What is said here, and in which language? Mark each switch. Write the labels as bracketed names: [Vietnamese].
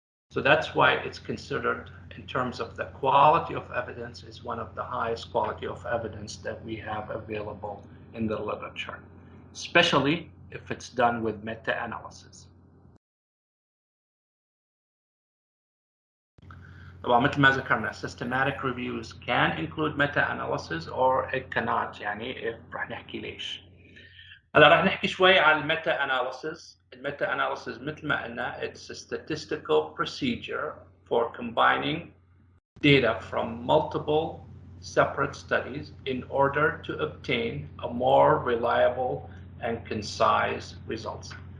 [English] So that's why it's considered, in terms of the quality of evidence, is one of the highest quality of evidence that we have available in the literature, especially if it's done with meta-analysis. [Arabic] طبعا مثل ما ذكرنا, [English] systematic reviews can include meta-analysis or it cannot, [Arabic] يعني رح نحكي ليش. هلا رح نحكي شوي عن meta-analysis. [English] Meta-analysis [Arabic] مثل ما قلنا, [English] it's a statistical procedure for combining data from multiple separate studies in order to obtain a more reliable and concise results.